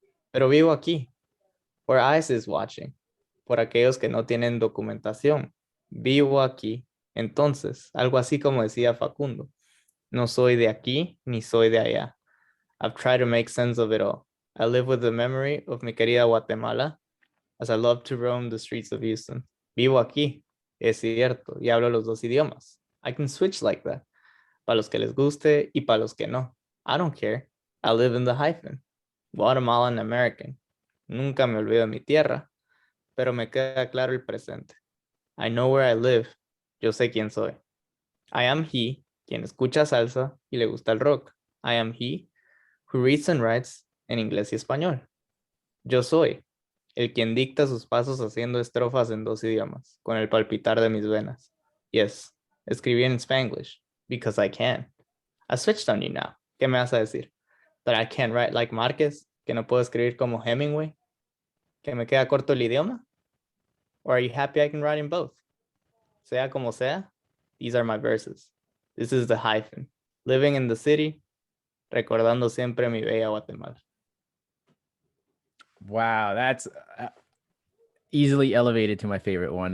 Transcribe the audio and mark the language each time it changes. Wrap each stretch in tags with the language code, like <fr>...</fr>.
<es>Pero vivo aquí,</es> <en>where ice is watching,</en> <es>por aquellos que no tienen documentación. Vivo aquí, entonces, algo así como decía Facundo. No soy de aquí, ni soy de allá.</es> <en>I've tried to make sense of it all. I live with the memory of</en> <es>mi querida Guatemala,</es> <en>as I love to roam the streets of Houston.</en> <es>Vivo aquí, es cierto, y hablo los dos idiomas.</es> <en>I can switch like that.</en> <es>Para los que les guste y para los que no.</es> <en>I don't care. I live in the hyphen. Guatemalan American.</en> <es>Nunca me olvido de mi tierra, pero me queda claro el presente.</es> <en>I know where I live.</en> <es>Yo sé quién soy.</es> <en>I am he,</en> <es>quien escucha salsa y le gusta el rock.</es> <en>I am he, who reads and writes</en> <es>en inglés y español. Yo soy el quien dicta sus pasos haciendo estrofas en dos idiomas, con el palpitar de mis venas.</es> <en>Yes,</en> <es>escribí en Spanglish,</es> <en>because I can. I switched on you now.</en> <es>¿Qué me vas a decir?</es> <en>That I can't write like Márquez,</en> <es>que no puedo escribir como Hemingway, que me queda corto el idioma?</es> <en>Or are you happy I can write in both?</en> <es>Sea como sea,</es> <en>these are my verses. This is the hyphen. Living in the city,</en> <es>recordando siempre mi bella Guatemala.</es> <en>Wow, that's easily elevated to my favorite one.</en>